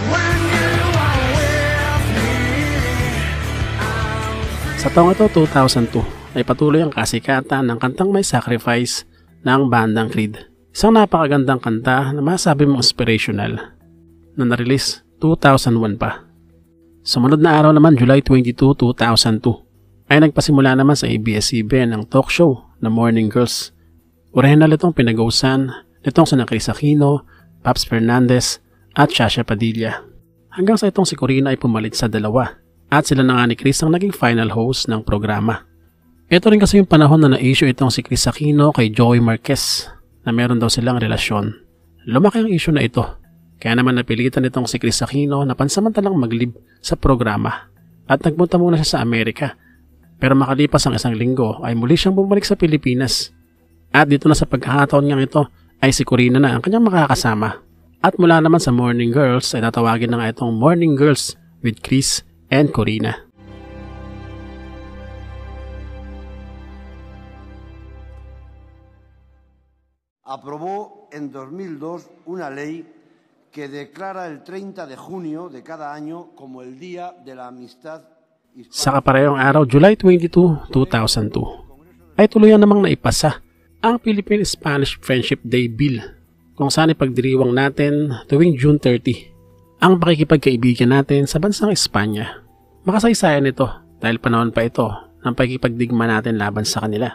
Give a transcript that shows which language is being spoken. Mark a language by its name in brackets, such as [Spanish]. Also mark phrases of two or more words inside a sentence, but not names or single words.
[Filipino] Sa taong ito, 2002, ay patuloy ang kasikatan ng kantang May Sacrifice ng bandang Creed. Isang napakagandang kanta na masabi mong inspirational na na-release 2001 pa. Sumunod na araw naman, July 22, 2002, ay nagpasimula naman sa ABS-CBN ang [English] talk show [Filipino] na Morning Girls. Original itong pinag-usan nitong sina Chris Aquino, Paps Fernandez at Shasha Padilla. Hanggang sa itong si Corina ay pumalit sa dalawa at sila na nga ni Chris ang naging final host ng programa. Ito rin kasi yung panahon na na-issue itong si Chris Aquino kay Joey Marquez na meron daw silang relasyon. Lumaki ang issue na ito. Kaya naman napilitan itong si Chris Aquino na pansamantalang maglib sa programa at nagpunta muna siya sa Amerika. Pero makalipas ang isang linggo ay muli siyang bumalik sa Pilipinas. At dito na sa pagkakataon niyang ito ay si Corina na ang kanyang makakasama. At mula naman sa Morning Girls ay tatawagin na nga itong Morning Girls with Chris and Corina. [Spanish] Aprobó en 2002 una ley que declara el 30 de junio de cada año como el Día de la Amistad Hispana. [Filipino] Sa kaparehong araw, July 22, 2002, ay tuluyan namang naipasa ang Philippine-Spanish Friendship Day Bill, kung saan ipagdiriwang natin tuwing June 30 ang pakikipagkaibigan natin sa bansang Espanya. Makasaysayan ito dahil panahon pa ito ng pakikipagdigma natin laban sa kanila.